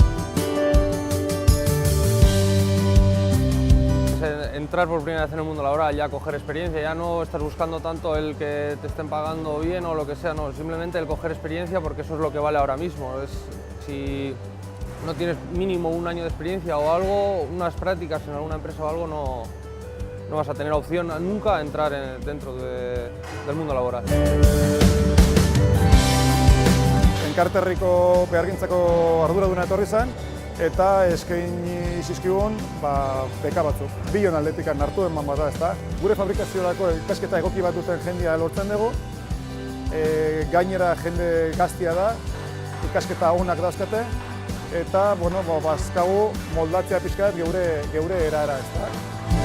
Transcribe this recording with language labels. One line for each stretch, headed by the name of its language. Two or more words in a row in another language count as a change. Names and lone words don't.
Spanish: Entrar por primera vez en el mundo laboral, ya coger experiencia, ya no estás buscando tanto el que te estén pagando bien o lo que sea, no, simplemente el coger experiencia porque eso es lo que vale ahora mismo. Si no tienes mínimo un año de experiencia o algo, unas prácticas en alguna empresa o algo, no vas a tener opción nunca a entrar dentro del mundo laboral.
Basque: Enkarterriko behargintzako arduraduna etorri zen eta eskaini zizkigun beka batzuk. Bion aldetik hartu eman bada, ezta? Gure fabrikaziorako ikasketa egoki bat duten jendea lortzen dugu. Gainera jende gaztia da, ikasketa onak dauzkate eta bazkagu moldatzea pixka geure erara, ezta?